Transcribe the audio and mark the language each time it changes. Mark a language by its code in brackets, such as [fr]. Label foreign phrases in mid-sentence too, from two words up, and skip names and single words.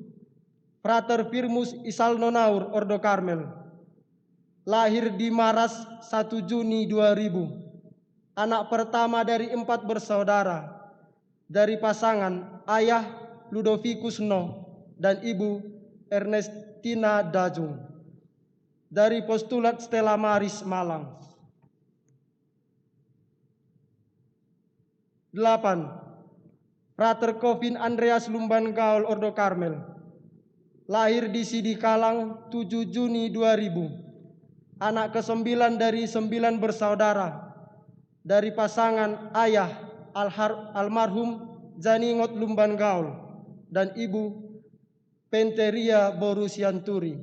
[id] Frater Firmus Isalnonaur Ordo Karmel, lahir di Maras 1 Juni 2000. Anak pertama dari 4 bersaudara, dari pasangan ayah Ludovicus No dan ibu Ernestina Dajung. Dari postulat Stella Maris Malang. 8. Frater Kovin Andreas Lumban Gaul Ordo Karmel, lahir di Sidikalang 7 Juni 2000. Anak ke-9 dari 9 bersaudara, dari pasangan ayah almarhum Janingot Lumban Gaul dan ibu Penteria Boru Sianturi.